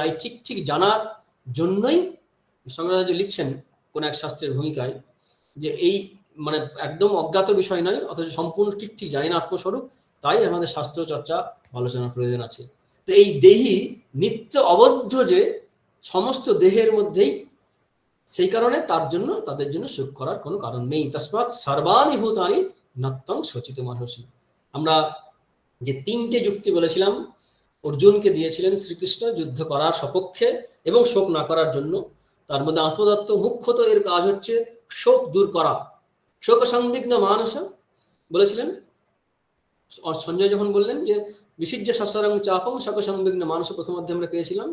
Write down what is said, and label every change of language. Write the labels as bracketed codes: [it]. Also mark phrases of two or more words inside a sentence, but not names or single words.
[bn] এই ঠিক ঠিক জানার জন্যই শঙ্করাচার্য লিখছেন কোন এক শাস্ত্রের ভূমিকায়, যে এই মানে একদম অজ্ঞাত বিষয় নয়, অথচ সম্পূর্ণ ঠিক ঠিক জানি না আত্মস্বরূপ, তাই আমাদের শাস্ত্র চর্চা আলোচনার প্রয়োজন আছে। তো এই দেহি নিত্য অবদ্ধ, যে সমস্ত দেহের মধ্যেই, সেই কারণে তাদের জন্য সুখ করার কোনো কারণ নেই। [sa] তস্মাৎ সর্বাণি ভূতানি নত্বং শচিতুমর্হসি। [bn] আমরা যে 3টে যুক্তি বলেছিলাম অর্জুনকে দিয়েছিলেন শ্রীকৃষ্ণ যুদ্ধ করার সপক্ষে এবং শোক না করার জন্য, তার মধ্যে আত্মতত্ত্ব মুখ্যত এর কাজ হচ্ছে শোক দূর করা, [sa] শোক সংবিঘ্ন মানস [bn] বলেছিলেন, সঞ্জয় যখন বললেন যে [sa] বিসিজ্য সসরং চাপং শোক সংবিঘ্ন মানস [bn] প্রথম অধ্যায়ে আমরা পেয়েছিলাম।